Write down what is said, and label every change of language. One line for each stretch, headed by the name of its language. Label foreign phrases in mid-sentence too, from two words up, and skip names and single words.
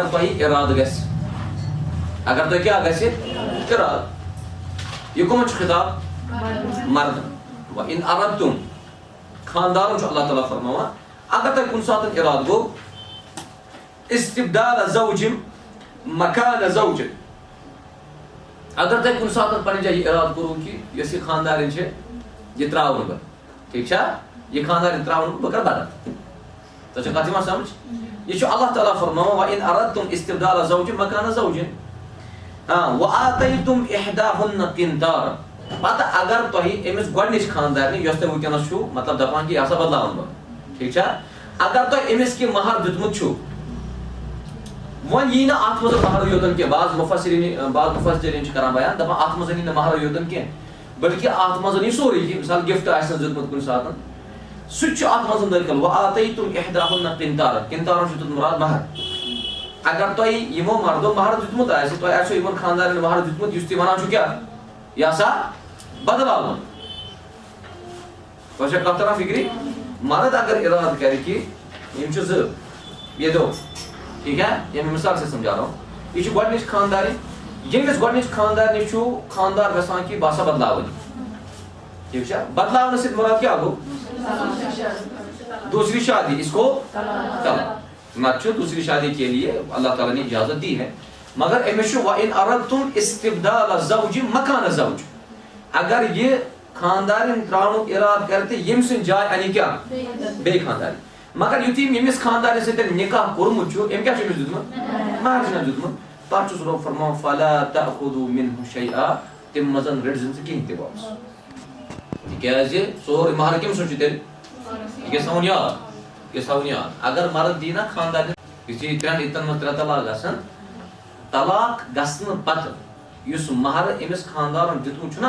Kashmiri: تۄہہِ اِرادٕ گژھِ اگر تۄہہِ کیٛاہ گژھِ اِرادٕ یہِ کٕمن چھُ خطاب مردن
Arabic: وَإِنْ أَرَدْتُمْ
Kashmiri: خاندارن چھُ اللہ تعالیٰ فرماوان اگر تۄہہِ کُنہِ ساتہٕ اِرادٕ گوٚو
Arabic: استبدال زوجٍ مکان زوجٍ
Kashmiri: اگر تۄہہِ کُنہِ ساتہٕ پنٕنہِ جایہِ یہِ اِرادٕ کوٚروٕ کہِ یۄس یہِ خاندارِنۍ چھِ یہِ ترٛاوَن بہٕ ٹھیٖک چھا یہ خاندارن تراون بہٕ کرٕ بدل تۄہہِ چھا کتھ یِوان سمجھ یہ چھُ اللہ تعالیٰ فرماوان
Arabic: وَإِنْ أَرَدْتُمْ استبدال زوجٍ مکان زوجٍ وَآتَيْتُمْ إِحْدَاهُنَّ قِنْطَارًا
Kashmiri: پتہٕ اگر تۄہہِ أمِس گۄڈنِچ خاندارنہِ یۄس تۄہہِ وٕنکٮ۪نس چھُو مطلب دپان کہِ یہِ ہسا بدلاون بہٕ ٹھیٖک چھا اگر تۄہہِ أمِس کینٛہہ مہر دیُتمُت چھُو وۄنۍ یی نہٕ اتھ منٛز مہرٕے یوتن کینٛہہ بعض مُفسریٖن چھِ کران بیان دپان اتھ منٛز یی نہٕ مہرٕے یوتن کینٛہہ بلکہِ اتھ منٛز یی سورُے کینٛہہ مثال گفٹ آسنس دیُتمُت کُنہِ ساتہٕ سُہ تہِ چھُ اتھ منٛز دٲخل وَآتَيْتُمْ
Arabic: إِحْدَاهُنَّ قِنْطَارًا
Kashmiri: قِنطارن چھُ دیُتمُت مُراد مہر اگر تۄہہِ یِمو مردو مہر دیُتمُت آسہِ تۄہہِ آسیو یِمن خاندارن مہر دیُتمُت یُس تُہۍ وَنان چھُو کیٛاہ یہِ ہسا بدلاوُن تۄہہِ چھا کتھ تران فِکرِ مرد اگر ارادٕ کرِ کہِ یِم چھِ زٕ
Urdu: یہ دو ٹھیٖک ہے
Kashmiri: ییٚمہِ
Urdu: مثال سے سمجھا رہا ہوں
Kashmiri: یہِ چھِ گۄڈنِچ خاندارِنۍ ییٚمِس گۄڈنِچ خاندارنہِ چھُ خاندار گژھان کہِ بہٕ ہسا بدلاوٕنۍ ٹھیٖک چھا بدلاونہٕ سۭتۍ مُراد کیٛاہ گوٚو
Urdu: دوسری شادی اس کو طلاق نہ
Kashmiri: چھُ
Urdu: دوسری شادی کے لیے اللہ تعالیٰ نے اجازت دی ہے
Kashmiri: مگر أمِس چھُ
Arabic: وَإِنْ أَرَدْتُمْ استبدال زوجٍ مکان زوج
Kashmiri: اگر یہِ خاندارن تراونُک ارادٕ کرِ تہٕ ییٚمہِ سٕنٛدِ جایہِ اَنہِ کیٛاہ بیٚیہِ خاندارن مگر یُتھُے ییٚمِس خاندارنہِ سۭتۍ نکاح کوٚرمُت چھُ أمۍ کیٛاہ چھُ أمِس دیُتمُت مہر چھُ أمِس دیُتمُت تتھ چھُس رۄب فرماوان فَلَا
Arabic: تَأْخُذُوا مِنْهُ شَيْئًا
Kashmiri: تَمہِ منٛز رٔٹۍزِ نہٕ ژٕ کِہیٖنۍ تہِ واپس تِکیٛازِ سورُے مہر کٔمۍ سُنٛد چھُ تیٚلہِ یہِ گژھِ تھاوُن یاد یہِ گژھِ تھاوُن یاد اگر مرد دی نا خاندارنہِ یُتھُے 3 اِتن منٛز 3 طلاق گژھن طلاق گژھنہٕ پتہٕ یُس مہر أمِس خاندارن دیُتمُت چھُنہ